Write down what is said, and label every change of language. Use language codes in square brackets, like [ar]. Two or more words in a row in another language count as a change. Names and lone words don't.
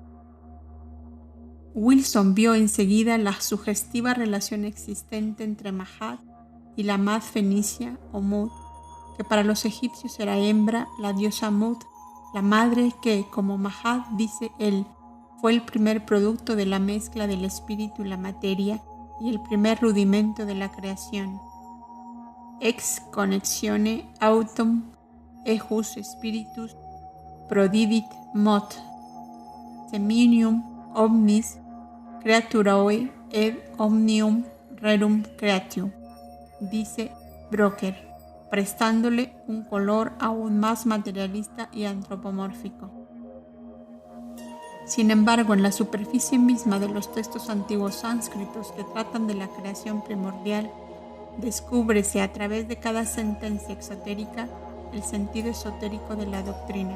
[es] Wilson vio enseguida la sugestiva relación existente entre Mahat y la Mad fenicia o Mut, que para los egipcios era hembra, la diosa Mut, la madre que, como Mahat dice él, fue el primer producto de la mezcla del espíritu y la materia y el primer rudimento de la creación. [la] Ex connexione autum ejus spiritus prodidit mot seminium omnis creaturae ed omnium rerum creatio, [es] dice Brocker, prestándole un color aún más materialista y antropomórfico. Sin embargo, en la superficie misma de los textos antiguos sánscritos que tratan de la creación primordial, descúbrese a través de cada sentencia exotérica el sentido esotérico de la doctrina.